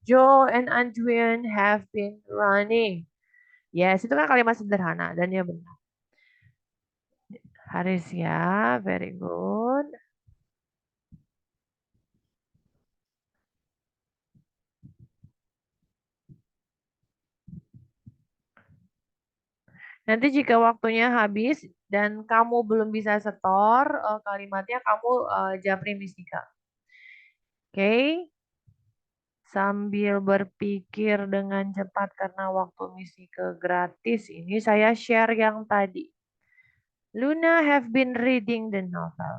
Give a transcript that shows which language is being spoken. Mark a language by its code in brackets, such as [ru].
[en] Joe and Anjuan have been running. Yes, [id] itu kan kalimat sederhana dan ya benar. Haris ya, [en] very good. [id] Nanti jika waktunya habis dan kamu belum bisa setor kalimatnya, kamu japri Miss Nika. Oke? Sambil berpikir dengan cepat karena waktu Miss Nika gratis, ini saya share yang tadi. [en] Luna have been reading the novel.